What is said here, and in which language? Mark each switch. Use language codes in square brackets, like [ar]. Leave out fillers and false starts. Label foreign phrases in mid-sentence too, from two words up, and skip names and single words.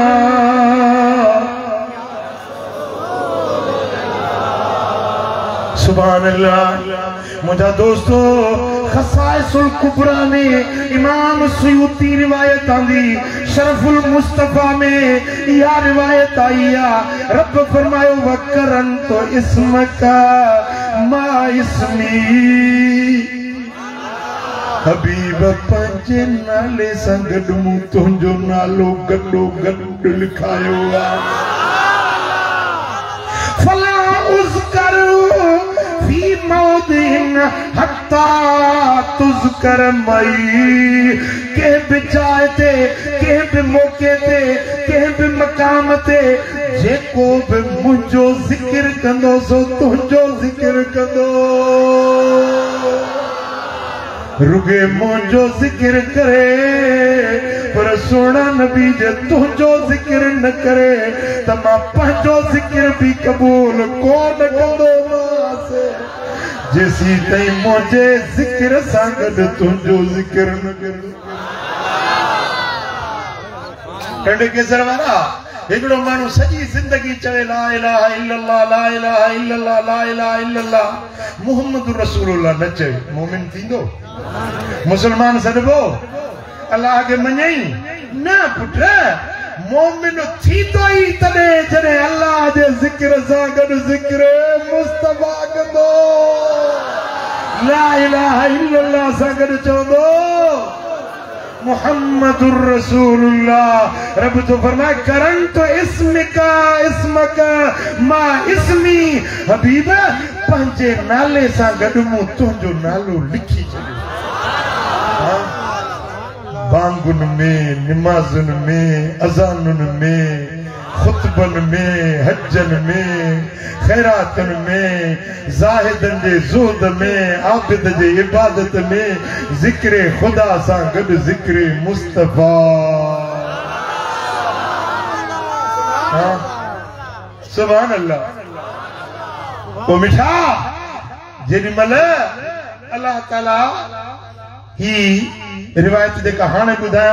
[ar] سبحان الله [sd] मुझा दोस्तों खसाइसुल कुबरा में इमाम सुयूती रिवायत आंदी शरफुल मुस्तफा में या रिवायत आई रब फरमायो [ar] وقرنت اسمك مع اسمي [sd] हबीब पंहिंजे नाले सां गॾु मूं तुंहिंजो नालो गॾो गॾु लिखायो आहे [ar] فلا أذكر في موضع حتى تذكر معي [sd] कंहिं बि जाइ ते कंहिं बि मौक़े ते कंहिं बि मक़ाम ते जेको बि मुंहिंजो ज़िक्र कंदो सो तुंहिंजो ज़िक्र कंदो रुगे मुझो जिक्र करे पर सोना नबी जे तुझो जिक्र न करे त मां पंहिंजो जिक्र भी कबूल कोन कंदो मांसि जेसी ताईं मुंहिंजे जिक्र सां गॾु तुंहिंजो जिक्र न करे कंडे केसर वारा हिकिड़ो माण्हू सॼी ज़िंदगी चवे [ar] لا إله إلا الله لا إله إلا الله لا إله إلا الله محمد رسول الله [sd] न चवे मोमिन थींदो मुसलमान सॾबो अल्लाह के मञई न पुट मोमिन थींदो ई तॾहिं जॾहिं अल्लाह जे ज़िक्र सां गॾु ज़िक्र मुस्तफा कंदो [ar] لا إله إلا الله [sd] सां गॾु चवंदो [ar] محمد رسول الله [sd] रब तो फरमाए [ar] قرنت اسمك مع اسمي [sd] हबीब पंहिंजे नाले सां गॾु मूं तुंहिंजो नालो लिखी छॾियो बांगुन में निमाजुन में अज़ानुन में खुतबन में हजन में खैरातन में ज़ाहिदन जे ज़ुहद में आबिद जे इबादत में ज़िक्र खुदा सां गॾु ज़िक्र मुस्तफा [ar] سبحان الله [sd] ओ मिठा जेॾीमहिल अल्लाह ताला ही रिवायत जेका हाणे ॿुधायांव